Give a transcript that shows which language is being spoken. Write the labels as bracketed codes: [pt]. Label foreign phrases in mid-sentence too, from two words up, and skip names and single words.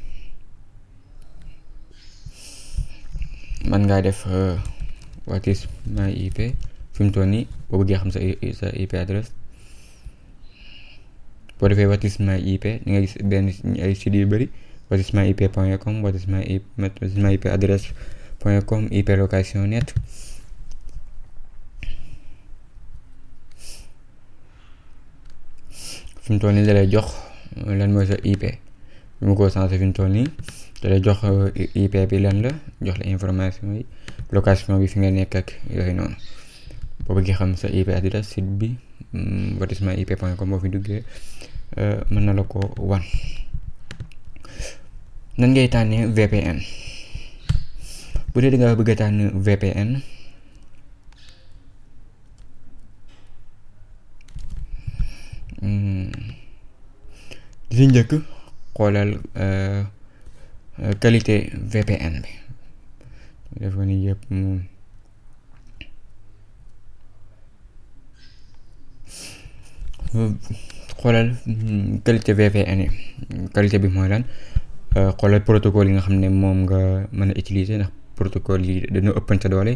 [wo] man ngaa def [en] what is my IP [wo] fi mu toll nii boo bëggee xam sa [fr] IP adresse [wo] boo defee [en] what is my IP [wo] di nga gis benn ay sites yu bëri [en] what is my IP.com what is my IP adresse.com IP location net [wo] fi mu toll nii da lay jox lan mooy sa IP bi mu ko changé fi mu toll nii da lay jox IP bi lan la jox la information yi location bi fi nga nekk ak yooyu noonu boo bëggee xam sa IP adresse site bi [en] what is my IP.com [wo] boo fi duggee mën na la ko wan. nan ngay tànnee VPN bu dee da nga bëgg a tànn VPN li ci njëkk xoolal qualité VPN bi def ko ni yëpp moom xoolal qualité VPN yi qualité bi mooy lan xoolal protocole yi nga xam ne moom nga mën a utiliser ndax protocole yi dañoo ëppante doole.